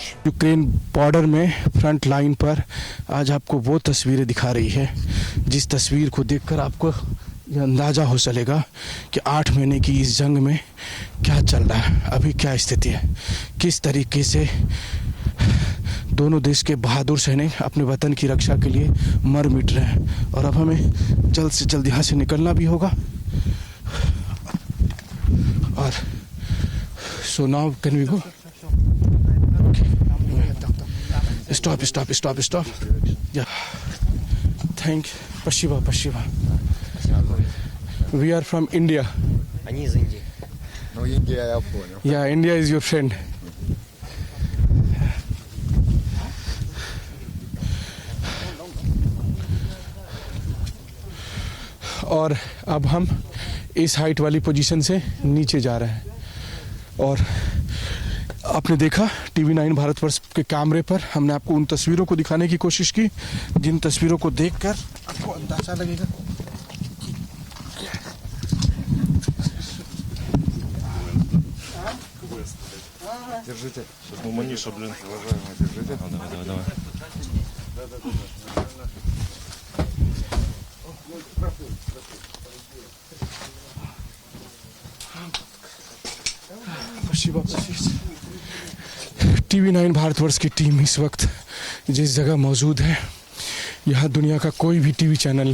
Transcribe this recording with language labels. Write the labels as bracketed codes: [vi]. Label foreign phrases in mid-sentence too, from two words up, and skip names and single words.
[hi] यूक्रेन बॉर्डर में फ्रंट लाइन पर आज आपको वो तस्वीरें दिखा रही है जिस तस्वीर को देखकर आपको ये अंदाज़ा हो चलेगा कि 8 महीने की इस जंग में क्या चल रहा है, अभी क्या स्थिति है, किस तरीके से दोनों देश के बहादुर सैनिक अपने वतन की रक्षा के लिए मर मिट रहे हैं। और अब हमें जल्द से जल्द यहाँ से निकलना भी होगा। [en] और so now can we go? stop ya thank Спасибо. We are from India. [ru] Они из Индии. Ну, Индия, я понял. [en] Yeah, India is your friend. [hi] और अब हम इस हाइट वाली पोजीशन से नीचे जा रहे हैं। और आपने देखा टीवी9 भारतवर्ष के कैमरे पर हमने आपको उन तस्वीरों को दिखाने की कोशिश की जिन तस्वीरों को देखकर आपको अंदाजा लगेगा। [ru] Держите. Сейчас мы Маниша, уважаемый, держите. Давай. [hi] टीवी9 भारतवर्ष की टीम इस वक्त जिस जगह मौजूद है, यहाँ दुनिया का कोई भी टीवी चैनल